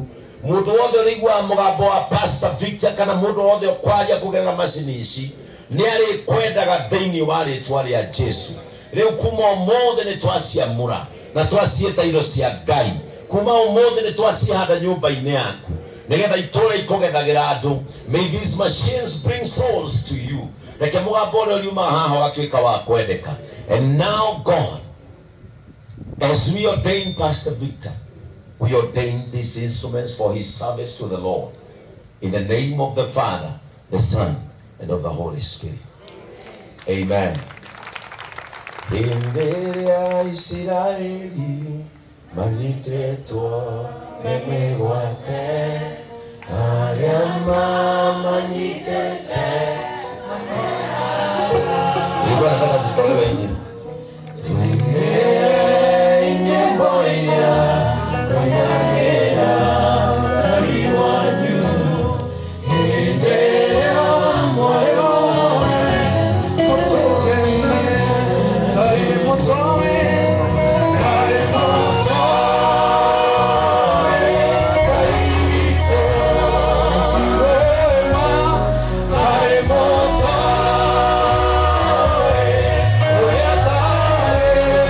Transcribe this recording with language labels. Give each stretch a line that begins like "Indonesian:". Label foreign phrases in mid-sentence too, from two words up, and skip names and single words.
Kikuyu: Mundu wothe urigwa mugambo wa Pastor Victor kana mundu wothe ukwaria kugerera mashini ici ni ari kwendaga thiini wa ritwa ria Jesu. Riu kuma umuthi ni twaciamura na twacieta indo cia Ngai. Kuma umuthi ni twacihanda nyumba-ini yaku nigetha itura ikogethagira andu.
English: May these machines bring souls to you.
Kikuyu: Reke mugambo uria uriuma haha ugatuika wa kwendeka.
English: And now God, as we ordain Pastor Victor, we ordain these instruments for his service to the Lord. In the name of the Father, the Son, and of the Holy Spirit.
Kikuyu: Amen. Hĩndĩ ya Isiraeli manyitetwo nĩ mĩgwate, arĩa mamanyitĩte nĩguo
Swahili: nataka zitolewe injili.
Kikuyu: Tuimbe nyimbo iria mwenyanĩra Ngai wanyu, hĩndĩ ĩrĩa mwaĩone mũtũkenie Ngai mũtoĩ, Ngai mũtoĩ, Ngai witũ ti wema, Ngai mũtoĩ ũrĩa tarĩ.